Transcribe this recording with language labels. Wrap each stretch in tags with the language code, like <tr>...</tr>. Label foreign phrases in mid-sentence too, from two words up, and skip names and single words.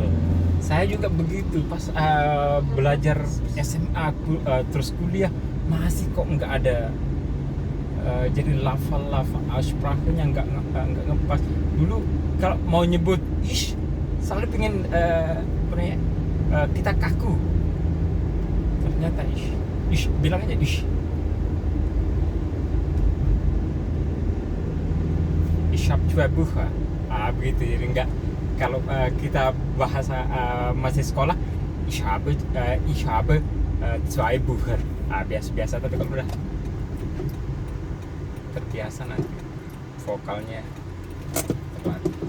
<id>Saya juga begitu pas belajar SMA terus kuliah masih kok nggak ada. Jadi lafal aussprachenya nggak ngepas. Dulu kalau mau nyebut ish selalu pengen kita kaku. Ternyata ish bilang aja ish.</id> <de>Ich hab 2 Bücher.</de> <id>Begitu, jadi nggak. Kalau kita bahasa masih sekolah,</id> <de>ich habe 2 Bücher.</de> <id>Biasa, tapi kalau udah terbiasa nanti vokalnya tepat.</id>